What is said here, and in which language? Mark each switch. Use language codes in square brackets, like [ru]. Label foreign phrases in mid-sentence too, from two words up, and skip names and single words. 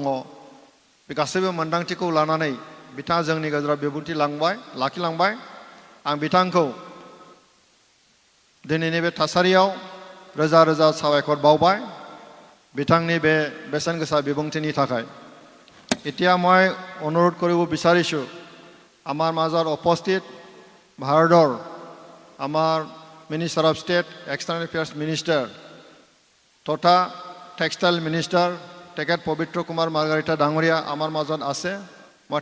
[brx] बे गासैबो मोनदांथिखौ लानानै बिथाङा जोंनि गेजेराव बिबुंथि लाखिलांबाय। आं बिथांखौ दिनैनि बे थासारियाव रोजा रोजा साबायखर बावबाय बिथांनि बे बेसेन गोसा बिबुंथिनि थाखाय। [as] এতিয়া মই অনুৰোধ কৰিব বিচাৰিছোঁ আমাৰ মাজত উপস্থিত ভাৰতৰ আমাৰ [en] minister of state, external affairs minister [as] তথা [en] textile minister [as] তেখেত পবিত্ৰ কুমাৰ মাৰ্গাৰিটা ডাঙৰীয়া আমাৰ মাজত আছে।